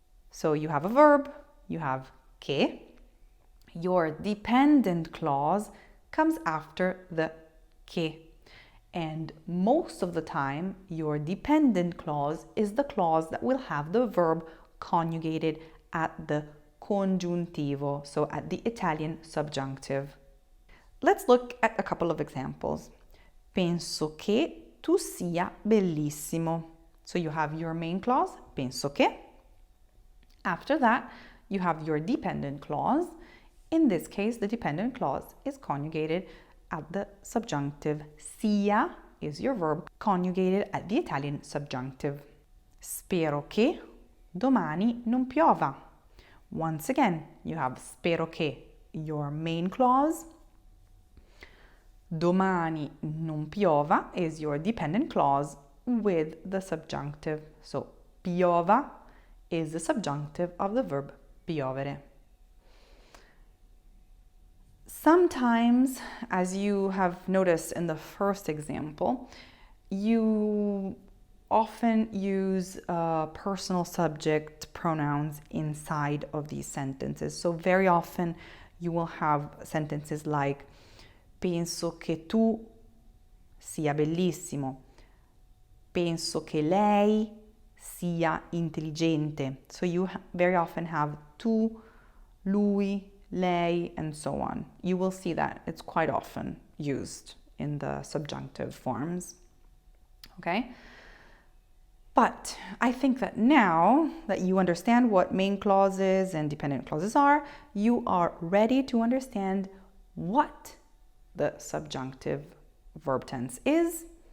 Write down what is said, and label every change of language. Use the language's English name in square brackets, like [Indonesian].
[English] So you have a verb, you have che. Your dependent clause comes after the che. And most of the time, your dependent clause is the clause that will have the verb conjugated at the congiuntivo, so at the Italian subjunctive. Let's look at a couple of examples. [Italian] Penso che tu sia bellissimo. [English] So you have your main clause, [Italian] penso che. [English] After that, you have your dependent clause. In this case, the dependent clause is conjugated at the subjunctive. Sia is your verb conjugated at the Italian subjunctive. [Italian] Spero che domani non piova. [English] Once again, you have [Italian] spero che, [English] your main clause. [Italian] Domani non piova [English] is your dependent clause with the subjunctive. So piova is the subjunctive of the verb piovere. Sometimes, as you have noticed in the first example, you often use personal subject pronouns inside of these sentences. So very often you will have sentences like [Italian] penso che tu sia bellissimo. Penso che lei sia intelligente. [English] So you very often have tu, lui, lei, and so on. You will see that it's quite often used in the subjunctive forms. Okay? But I think that now that you understand what main clauses and dependent clauses are, you are ready to understand what the subjunctive verb tense is.